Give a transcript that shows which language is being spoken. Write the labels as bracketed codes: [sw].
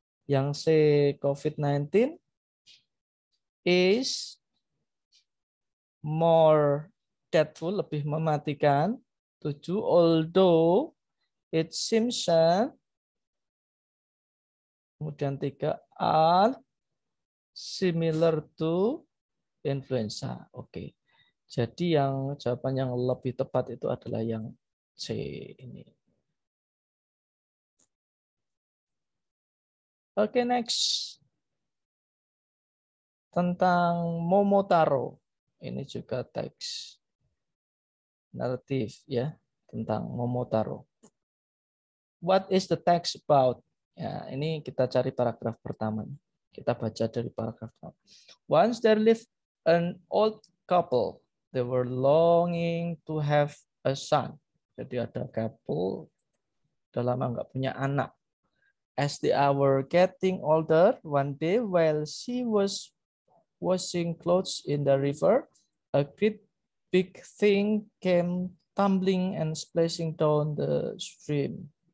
[id] Yang C, [en] COVID-19 is more deathful, [id] lebih mematikan. [en] 7, although it seems, [id] kemudian [en] 3, are similar to influenza. [id] Oke. Jadi yang jawaban yang lebih tepat itu adalah yang C ini. [en] Oke, next. [id] Tentang Momotaro. Ini juga teks naratif ya, tentang Momotaro. [en] What is the text about? [id] Ya, ini kita cari paragraf pertama. Kita baca dari paragraf pertama. [en] Once there lived an old couple. They were longing to have a son. [id] Jadi ada couple, udah lama nggak punya anak. [en] As they were getting older, one day while she was washing clothes in the river, a great big thing came tumbling and splashing down the stream.